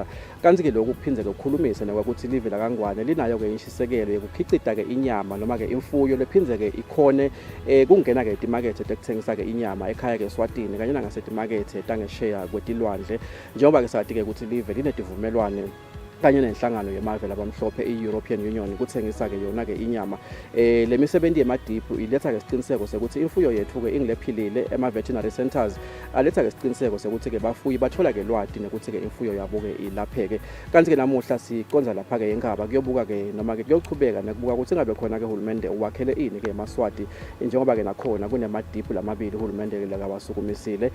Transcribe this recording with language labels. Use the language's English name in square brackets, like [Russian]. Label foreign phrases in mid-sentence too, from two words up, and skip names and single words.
[Swati] Kanti ke lokhu kuphinze ke ukukhulumise nokuthi live la kangwane linayo ke inshisekelo yokukhicita ke inyama noma ke imfuyo lephinze ke ikhone kungena ke etimakethe tekuthengisa ke inyama ekhaya ke Eswatini kanye nangasetimakethe tangesheya kwetilwandle njengoba ke sathi ke ukuthi live linedivumelwane kanye nenhlangano yemave labamhlophe i-European Union kuthengisa ke yona ke inyama. Le misebenzi yemadibhu iletha ke isiqiniseko sokuthi imfuyo yethu ke ingilephilile ema- [English] veterinary centers, [Swati] aletha ke isiqiniseko sokuthi ke bafuyi bathola ke lwati nokuthi ke imfuyo yabo ke ilapheke. Kanti ke namuhla siqonza lapha ke enkaba kuyobuka ke noma ke kuyochubeka nokubuka ukuthi ngabe khona ke uhulumende uwakhele ini ke eMaswati njengoba ke nakhona kunemadibhu lamabili uhulumende ke lekawasukumisile